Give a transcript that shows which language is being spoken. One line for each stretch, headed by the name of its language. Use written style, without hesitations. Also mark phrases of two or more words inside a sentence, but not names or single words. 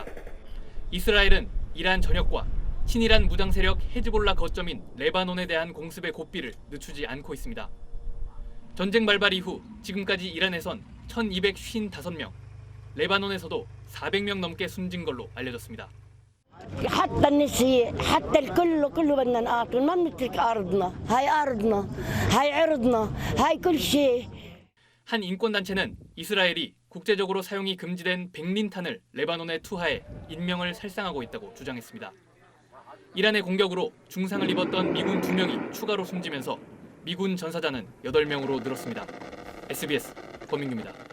Korean: 이스라엘은 이란 전역과 친이란 무장 세력 헤즈볼라 거점인 레바논에 대한 공습의 고삐를 늦추지 않고 있습니다. 전쟁 발발 이후 지금까지 이란에선 1255명, 레바논에서도 400명 넘게 숨진 걸로 알려졌습니다.
Arabic: حتى النساء حتى الكل كله بدنا نقاتل ما بنترك ارضنا هاي ارضنا هاي عرضنا هاي كل شيء.
Korean: 한 인권단체는 이스라엘이 국제적으로 사용이 금지된 백린탄을 레바논에 투하해 인명을 살상하고 있다고 주장했습니다. 이란의 공격으로 중상을 입었던 미군 2명이 추가로 숨지면서 미군 전사자는 8명으로 늘었습니다. SBS 권민규입니다.